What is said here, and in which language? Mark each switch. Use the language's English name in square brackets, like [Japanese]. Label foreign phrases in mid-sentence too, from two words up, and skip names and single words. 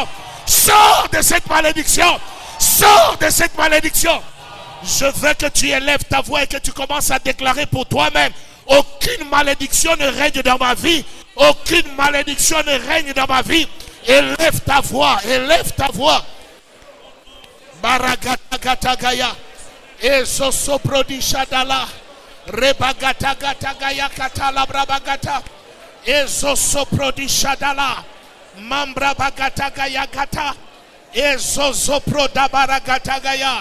[French] Sors de cette malédiction. Sors de cette malédiction. Je veux que tu élèves ta voix et que tu commences à déclarer pour toi-même. Aucune malédiction ne règne dans ma vie. Aucune malédiction ne règne dans ma vie. Élève ta voix. Élève ta voix. Baragatatagaya. Ezosoprodi-shadala. Rebagatatagaya katala brabagata. Ezosoprodi-shadala. Mambra bagatagaya gata. Ezosoprodabaragatatagaya.